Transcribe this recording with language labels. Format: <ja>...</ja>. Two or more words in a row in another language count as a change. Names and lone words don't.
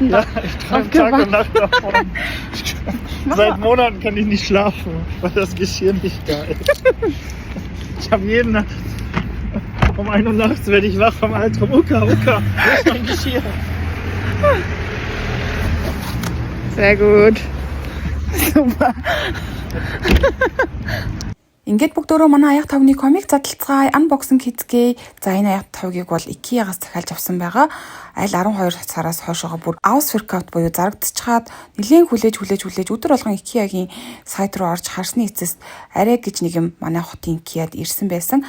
<de>Ja, ich träume Tag und Nacht davon. Seit Monaten kann ich nicht schlafen, weil das Geschirr nicht da ist. Ich habe jede Nacht um 1 Uhr nachts werde ich wach vom Albtraum. Uka, wo ist mein Geschirr? Sehr gut. Super.</de> <mn>Ингээд бүгдөө манай аяг тавны комик задлцгаая unboxing хийцгээе. За энэ аяг тавгийг бол IKEA-гаас захиалж авсан байгаа. Аль 12 сараас хойшоогоо бүр Ausverkauf буюу зарагдчихад нэлээд хүлээж өдөр болгон IKEA-гийн сайт руу орж харсны эцэст арай гэж нэг юм манай хотын IKEA-д ирсэн байсан.</mn>